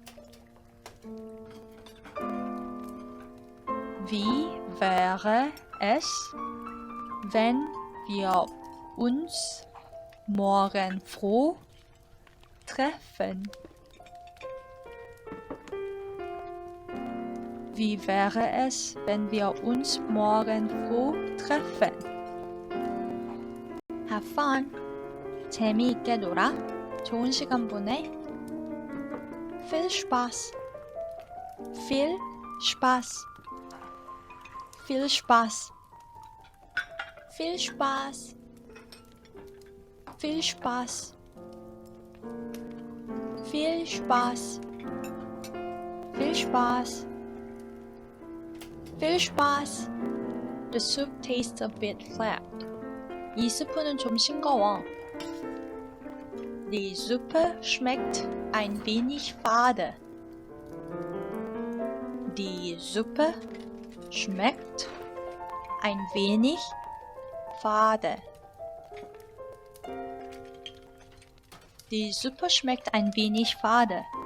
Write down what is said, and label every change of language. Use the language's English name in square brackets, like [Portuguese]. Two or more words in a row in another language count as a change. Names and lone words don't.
[German] Wie wäre es, wenn wir uns morgen früh treffen? Wie wäre es, wenn wir uns morgen früh treffen? [English] Have fun. [Korean] 재미있게 놀아. 좋은 시간 보내. [German] Viel Spaß. Viel Spaß. Viel Spaß. Viel Spaß. Viel Spaß. Viel Spaß. Viel Spaß. Viel Spaß. [English] The soup tastes a bit flat. [Korean] 이 스프는 좀 싱거워. [German] Die Suppe schmeckt ein wenig fade. Die Suppe schmeckt ein wenig fade. Die Suppe schmeckt ein wenig fade.